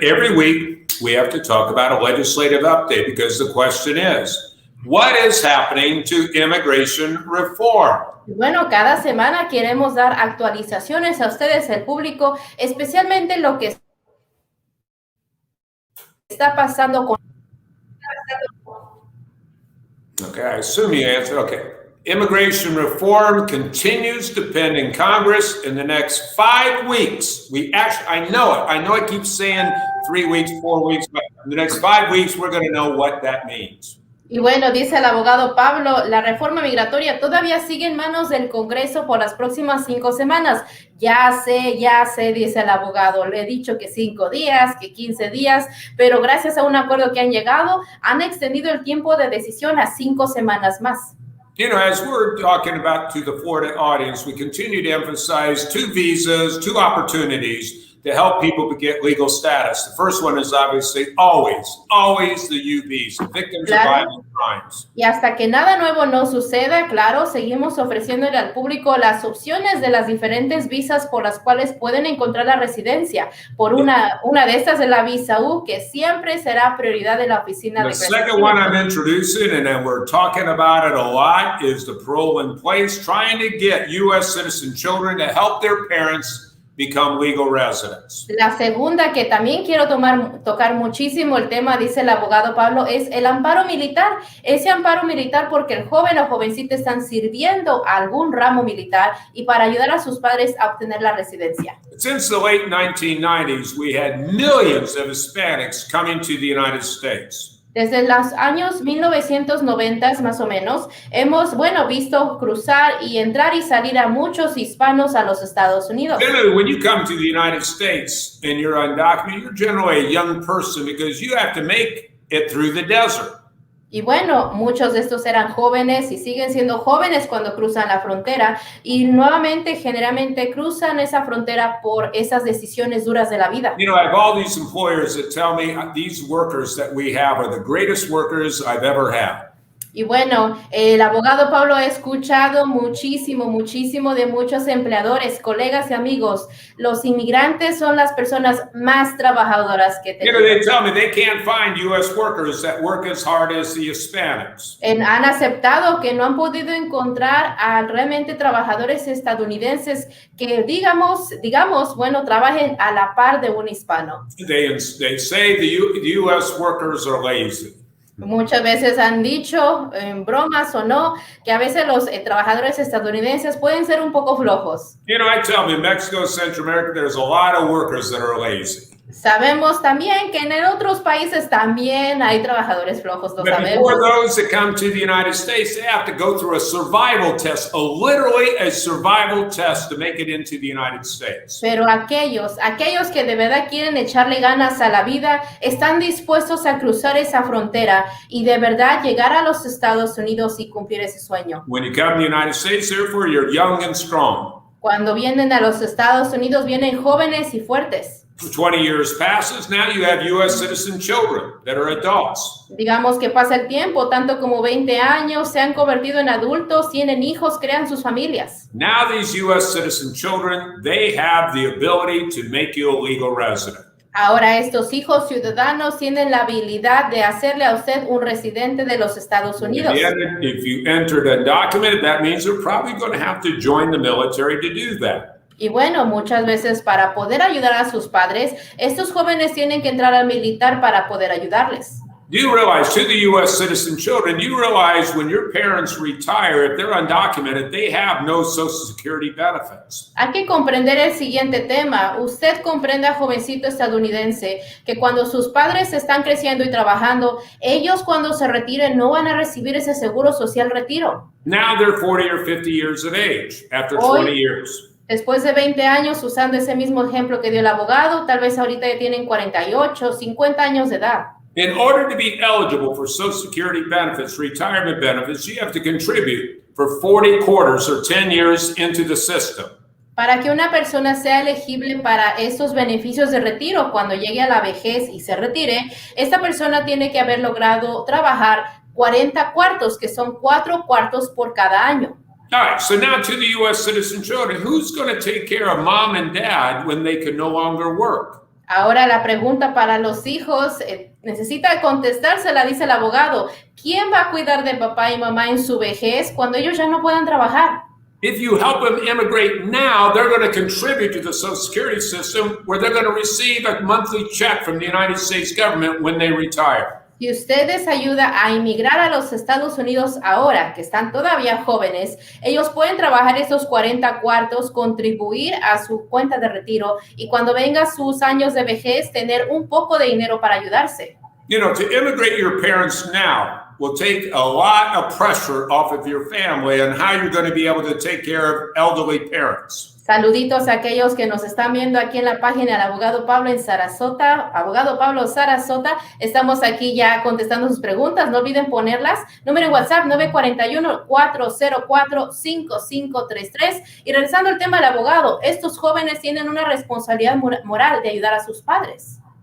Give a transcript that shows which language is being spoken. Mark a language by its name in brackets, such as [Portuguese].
[English] Every week, we have to talk about a legislative update because the question is, what is happening to immigration reform? [Spanish] Bueno, cada semana queremos dar actualizaciones a ustedes, el público, especialmente lo que está pasando con... [English] Okay, I assume you answered. Okay. Immigration reform continues to pen in Congress in the next 5 weeks. I know it keeps saying 3 weeks, 4 weeks, but in the next 5 weeks, we're going to know what that means. [Spanish] Y bueno, dice el abogado Pablo, la reforma migratoria todavía sigue en manos del Congreso por las próximas 5 semanas. Ya sé, dice el abogado. Le he dicho que 5 días, que 15 días, pero gracias a un acuerdo que han llegado, han extendido el tiempo de decisión a 5 semanas más. [English] You know, as we're talking about to the Florida audience, we continue to emphasize 2 visas, 2 opportunities to help people to get legal status. The first one is obviously always the U visa, victims of violent crimes. [Spanish] Y hasta que nada nuevo no suceda, claro, seguimos ofreciéndole al público las opciones de las diferentes visas por las cuales pueden encontrar la residencia. Por una de estas es la visa U, que siempre será prioridad de la oficina de [English] The second one I'm introducing, and then we're talking about it a lot, is the parole in place, trying to get U.S. citizen children to help their parents become legal residents. [Spanish] La segunda que también quiero tocar muchísimo el tema, dice el abogado Pablo, es el amparo militar. Ese amparo militar porque el joven o jovencita están sirviendo a algún ramo militar y para ayudar a sus padres a obtener la residencia. [English] Since the late 1990s, we had millions of Hispanics coming to the United States. [Spanish] Desde los años 1990 más o menos, hemos, visto cruzar y entrar y salir a muchos hispanos a los Estados Unidos. [English] Generally, when you come to the United States and you're undocumented, you're generally a young person because you have to make it through the desert. [Spanish] Y bueno, muchos de estos eran jóvenes y siguen siendo jóvenes cuando cruzan la frontera y nuevamente, generalmente cruzan esa frontera por esas decisiones duras de la vida. [English] You know, I have all these employers that tell me these workers that we have are the greatest workers I've ever had. [Spanish] Y bueno, el abogado Pablo ha escuchado muchísimo de muchos empleadores, colegas y amigos. Los inmigrantes son las personas más trabajadoras que tenemos. [English] You know, they tell me they can't find U.S. workers that work as hard as the Hispanics. [Spanish] Han aceptado que no han podido encontrar a realmente trabajadores estadounidenses que digamos, trabajen a la par de un hispano. [English] They say the U.S. workers are lazy. [Spanish] Muchas veces han dicho, en bromas o no, que a veces los trabajadores estadounidenses pueden ser un poco flojos. [English] You know, I tell them in Mexico, Central America, there's a lot of workers that are lazy. [Spanish] Sabemos también que en otros países también hay trabajadores flojos, lo sabemos. [English] But for those that come to the United States, they have to go through a survival test, literally a survival test to make it into the United States. [Spanish] Pero aquellos que de verdad quieren echarle ganas a la vida, están dispuestos a cruzar esa frontera y de verdad llegar a los Estados Unidos y cumplir ese sueño. [English] When you come to the United States, therefore, you're young and strong. [Spanish] Cuando vienen a los Estados Unidos, vienen jóvenes y fuertes. [English] 20 years passes, now you have U.S. citizen children that are adults. [Spanish] Digamos que pasa el tiempo, tanto como 20 años, se han convertido en adultos, tienen hijos, crean sus familias. [English] Now these U.S. citizen children, they have the ability to make you a legal resident. [Spanish] Ahora estos hijos ciudadanos tienen la habilidad de hacerle a usted un residente de los Estados Unidos. [English] If you entered undocumented, that means you're probably going to have to join the military to do that. [Spanish] Y bueno, muchas veces para poder ayudar a sus padres, estos jóvenes tienen que entrar al militar para poder ayudarles. [English] You realize, to the U.S. citizen children, you realize when your parents retire, if they're undocumented, they have no Social Security benefits. [Spanish] Hay que comprender el siguiente tema. Usted comprenda, jovencito estadounidense, que cuando sus padres están creciendo y trabajando, ellos cuando se retiren no van a recibir ese seguro social retiro. [English] Now they're 40 or 50 years of age after 20 years. [Spanish] Después de 20 años, usando ese mismo ejemplo que dio el abogado, tal vez ahorita ya tienen 48, 50 años de edad. [English] In order to be eligible for Social Security benefits, retirement benefits, you have to contribute for 40 quarters or 10 years into the system. [Spanish] Para que una persona sea elegible para estos beneficios de retiro cuando llegue a la vejez y se retire, esta persona tiene que haber logrado trabajar 40 cuartos, que son 4 cuartos por cada año. [English] All right, so now to the U.S. citizen children, who's going to take care of mom and dad when they can no longer work? [Spanish] Ahora la pregunta para los hijos necesita contestársela, dice el abogado. ¿Quién va a cuidar de papá y mamá en su vejez cuando ellos ya no puedan trabajar? [English] If you help them immigrate now, they're going to contribute to the Social Security system where they're going to receive a monthly check from the United States government when they retire. [Spanish] Si ustedes ayudan a inmigrar a los Estados Unidos ahora, que están todavía jóvenes, ellos pueden trabajar esos 40 cuartos, contribuir a su cuenta de retiro y cuando vengan sus años de vejez, tener un poco de dinero para ayudarse. [English] You know, to immigrate your parents now will take a lot of pressure off of your family and how you're going to be able to take care of elderly parents. [Spanish] Saluditos a aquellos que nos están viendo aquí en la página del Abogado Pablo en Sarasota, Abogado Pablo Sarasota. Estamos aquí ya contestando sus preguntas. No olviden ponerlas. Número en WhatsApp 941-404-5533. Y regresando al tema del abogado, estos jóvenes tienen una responsabilidad moral de ayudar a sus padres.